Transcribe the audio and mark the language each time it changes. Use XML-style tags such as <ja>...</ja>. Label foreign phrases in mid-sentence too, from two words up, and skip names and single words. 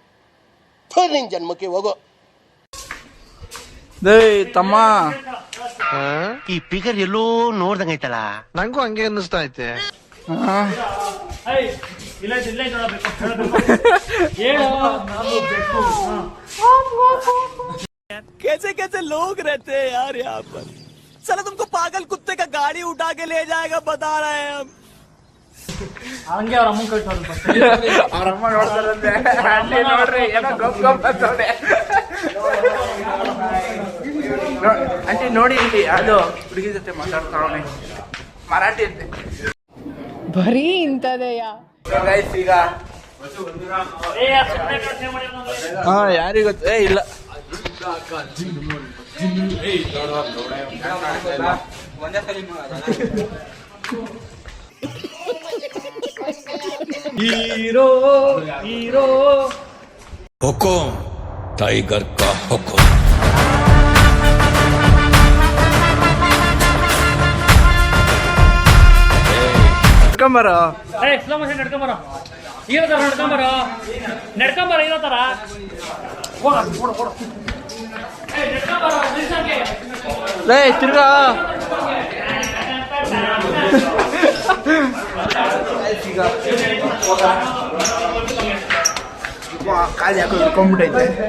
<kn>ನಿನ್ ಜನ್ಮಕ್ಕೆ ಹೋಗೋ. ದೇ ತಮ್ಮ ಈ ಫಿಗರ್ ಎಲ್ಲೋ ನೋಡ್ದಂಗೈತಲ್ಲ. ನಂಗೂ ಹಂಗೆ ಅನ್ನಿಸ್ತಾ ಐತೆ. ಹಾ. ಏಯ್, ಇಲ್ಲ ಇಲ್ಲ ನೋಡಬೇಕು ಹೇಳು ನಾವು ಬೇಕು.</kn> <hi>कैसे कैसे लोग रहते हैं यार यहाँ पर. साला तुमको पागल कुत्ते का गाड़ी उठा के ले जाएगा बता रहे हैं हम.</hi> <kn>ಹಂಗೆ ಅವ್ರ ಅಮ್ಮನ್ ಕಳ್ಸೋದು ಅವ್ರ ಅಮ್ಮ ನೋಡ್ತಾರಂತೆ. ಆಂಟಿ ನೋಡ್ರಿ ಏನೋ ಗಪ್ ಗಪ್ ಅಂತವ್ರೆ. ಆಂಟಿ ನೋಡಿ ಇಲ್ಲಿ ಅದು ಹುಡುಗಿ ಜೊತೆ ಮಾತಾಡ್ತಾವನೆ ಮರಾಠಿ ಅಂತೆ. ಬರೀ ಇಂಥದೆಯಾ? ಗೈಸ್ ಈಗ ಹಾ ಯಾರಿಗ ಗೊತ್ತು? ಏ ಇಲ್ಲ ಹೀರೋ ಹೀರೋ</kn> <hi>हुकुम टाइगर का हुकुम.</hi> <kn>ನಡ್ಕೊಂಬರ ಏಯ್</kn> <en>slow motion</en> <kn>ನಡ್ಕೊಂಬರೋ ಇರೋ ತರ ನಡ್ಕೊಂಬರೋ ಇರೋ ತರ ಲೇ ತಿರ್ಗಾ ಕಾಲು ಯಾಕೋ ಇಟ್ಕೊಂಡ್ಬಿಟ್ಟೈತೆ.</kn>